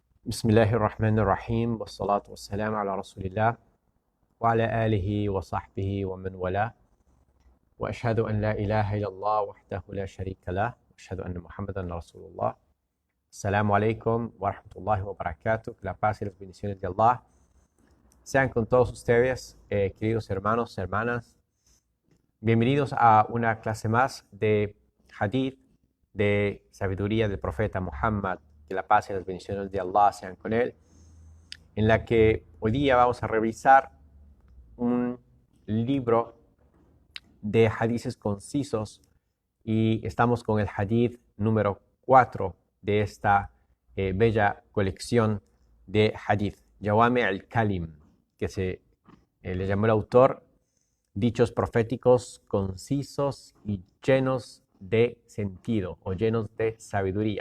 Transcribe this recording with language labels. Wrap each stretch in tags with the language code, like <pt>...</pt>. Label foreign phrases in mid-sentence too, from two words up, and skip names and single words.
<ar>بسم الله الرحمن الرحيم والصلاة والسلام على رسول الله وعلى آله وصحبه ومن والاه وأشهد أن لا إله إلا الله وحده لا شريك له وأشهد أن محمدا رسول الله. السلام عليكم ورحمة الله وبركاته.</ar> <es>Que la paz y las bendiciones de Allah sean con todos ustedes, queridos hermanos, hermanas. Bienvenidos a una clase más de Hadith, de sabiduría del profeta Muhammad. Que la paz y las bendiciones de Allah sean con él. En la que hoy día vamos a revisar un libro de hadices concisos y estamos con el hadith número 4 de esta bella colección de hadith, Jawami al-Kalim, que se le llamó el autor dichos proféticos concisos y llenos de sentido o llenos de sabiduría.</es>